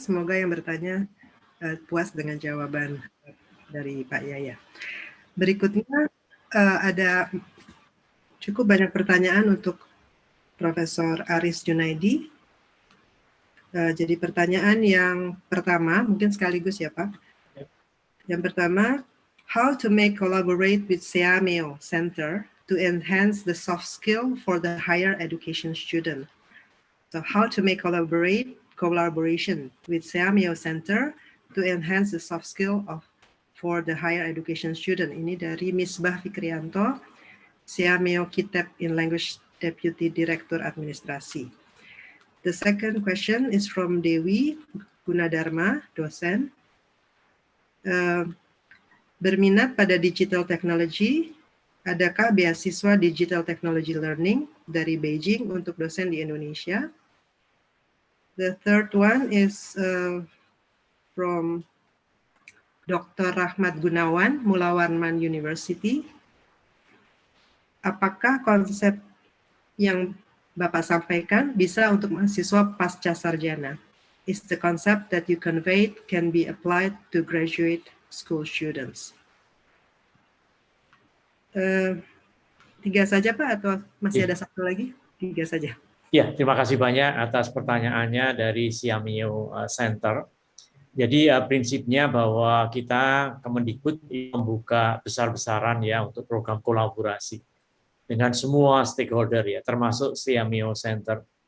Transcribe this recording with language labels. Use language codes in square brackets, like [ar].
[id] Semoga yang bertanya puas dengan jawaban dari Pak Yaya. Berikutnya ada cukup banyak pertanyaan untuk Profesor Aris Junaidi. Jadi pertanyaan yang pertama, mungkin sekaligus ya Pak. Yang pertama, [en] how to make collaborate with Seameo Center to enhance the soft skill for the higher education student. So how to make collaboration with Seameo Center to enhance the soft skill for the higher education student. [id] Ini dari Misbah Fikrianto, Seameo Kitab in Language Deputy Director Administrasi. [en] The second question is from Dewi Gunadarma, dosen. [id] Berminat pada digital technology, adakah beasiswa digital technology learning dari Beijing untuk dosen di Indonesia? [en] The third one is from Dr. [id] Rahmat Gunawan, Mulawarman University. Apakah konsep yang Bapak sampaikan bisa untuk mahasiswa pasca sarjana? [en] is the concept that you conveyed can be applied to graduate school students? [id] Tiga saja Pak, atau masih ada satu lagi? Tiga saja. Ya, terima kasih banyak atas pertanyaannya dari Siamio Center. Jadi prinsipnya bahwa kita Kemendikbud membuka besar-besaran ya untuk program kolaborasi dengan semua stakeholder ya, termasuk Siamio Center.